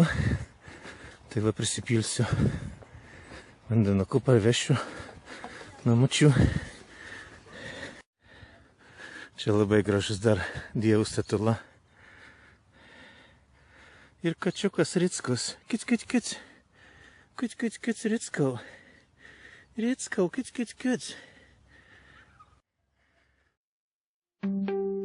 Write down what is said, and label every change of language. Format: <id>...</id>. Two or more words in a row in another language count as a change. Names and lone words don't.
<lt>Tai va prisipilsiu vandenuku, parvešiu namučių. Čia labai gražus dar dievų statula. Ir kačiukas Rickus. Kic, kic, kic. Kic, kic, kic, Rickau. Rickau, kic, kic, kic.</lt>